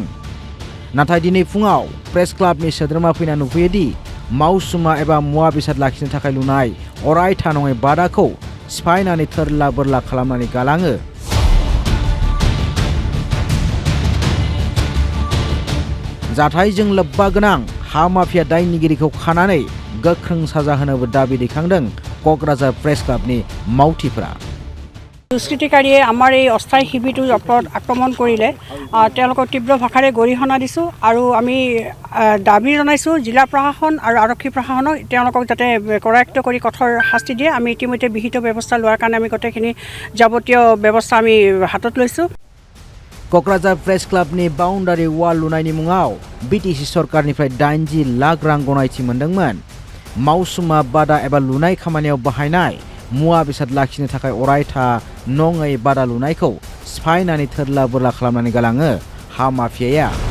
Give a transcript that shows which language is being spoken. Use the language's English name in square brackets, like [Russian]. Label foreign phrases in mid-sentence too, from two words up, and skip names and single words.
[Bodo] नाथाय दिनै फुङाव प्रेस क्लाबनि सोद्रोमा फैना नुफैयोदि मावसुमा एबा मुवा बेसाद लाखिनो थाखाय लुनाय अरायथा नङै बादाखौ सिफायनानै थोरला बोरला खालामनानै गालाङो। जाथायजों लोब्बा गोनां हा माफिया दायनिगिरिखौ खानानै गोख्रों साजा होनोबो दाबि दैखांदों क'क्राझार प्रेस क्लाबनि मावथिफोरा। [Assamese] দুষ্কৃতিকাৰীয়ে আমাৰ এই অস্থায়ী শিবিৰটোৰ ওপৰত আক্ৰমণ কৰিলে তেওঁলোকক তীব্ৰ ভাষাৰে গৰিহণা দিছোঁ আৰু আমি দাবী জনাইছোঁ জিলা প্ৰশাসন আৰু আৰক্ষী প্ৰশাসনক তেওঁলোকক যাতে কৰায়ত্ব কৰি কঠোৰ শাস্তি দিয়ে। আমি ইতিমধ্যে বিহিত ব্যৱস্থা লোৱাৰ কাৰণে আমি গোটেইখিনি যাৱতীয় ব্যৱস্থা আমি হাতত লৈছোঁ। [Bodo] क'क्राझार प्रेस क्लाबनि [English] boundary wall [Bodo] लुनायनि मुङाव बिटिसि सरकारनिफ्राय 80 लाख रां गनायथि मोनदोंमोन। मावसुमा बादा एबा लुनाय खामानियाव बाहायनाय मुवा बेसाद लाखिनो थाखाय अरायथा नङै बादा लुनायखौ सिफायनानै थोरला बोरला खालामनानै गालाङो हा माफियाया।